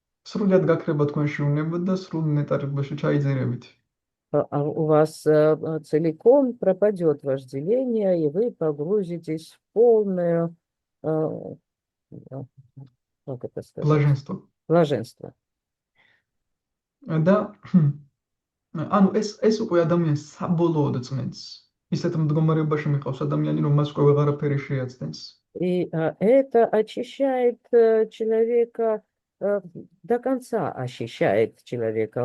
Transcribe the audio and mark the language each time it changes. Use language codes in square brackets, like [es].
[ka] სრულად გაქრება თქვენში უნება და სრულ ნეტარებაში ჩაიძირებით. [ru] У вас целиком пропадет вожделение, и вы погрузитесь в полное, как это сказать, Блаженство. блаженство. [ka] და ანუ ეს უკვე ადამიანს საბოლოოდ წმენს. ისეთ მდგომარეობაში მიყავს ადამიანი, რომ მას უკვე ვეღარაფერი შეაცდენს. [ru] И это очищает человека, до конца очищает человека.